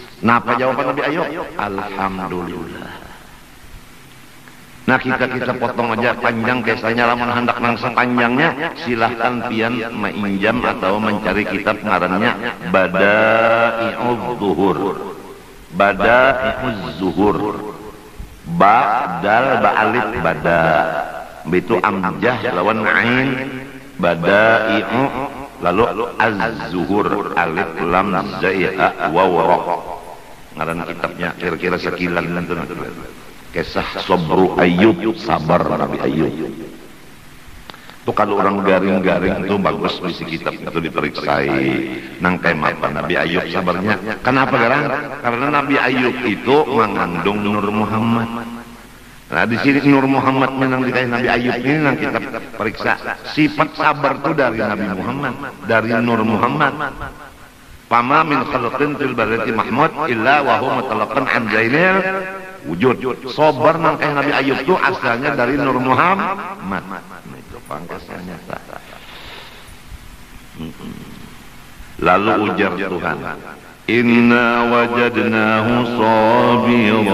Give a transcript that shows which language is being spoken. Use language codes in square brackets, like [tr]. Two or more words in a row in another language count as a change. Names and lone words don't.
[bjn] Nah apa jawaban Nabi Ayub? Alhamdulillah. Nah kita potong aja panjang biasanya lamun hendak nang sepanjangnya silahkan pian mainjam atau mencari kitab ngarannya Bada'i'uz Zuhur. Bada'i'uz Zuhur. [ar] با دال با ألف بدا. [bjn] Itu amjah lawan [ar] عين بدائع [bjn] lalu [ar] الزهور ألف لام زاي واو راء. [bjn] Ngaran kitabnya kira-kira sekilan nanti. Kisah Sabru Ayyub, sabar Nabi Ayyub. Itu kalau orang garing-garing itu bagus bisi kitab itu diperiksai. Nang tema apa Nabi Ayyub sabarnya? Kenapa garang? Karena Nabi Ayyub itu mengandung Nur Muhammad. Nah di sini Nur Muhammad menang dikasih Nabi Ayyub ini nang kita periksa. Sifat sabar itu dari Nabi Muhammad, dari Nur Muhammad. [ar] فما من خلق في البرية محمود إلا وهو متلقى عن زين الوجود. [bjn] Sabar nang kayak Nabi Ayub itu asalnya dari Nur Muhammad. Itu pangkasannya. Lalu ujar Tuhan, [ar] إنا وجدناه صابرا.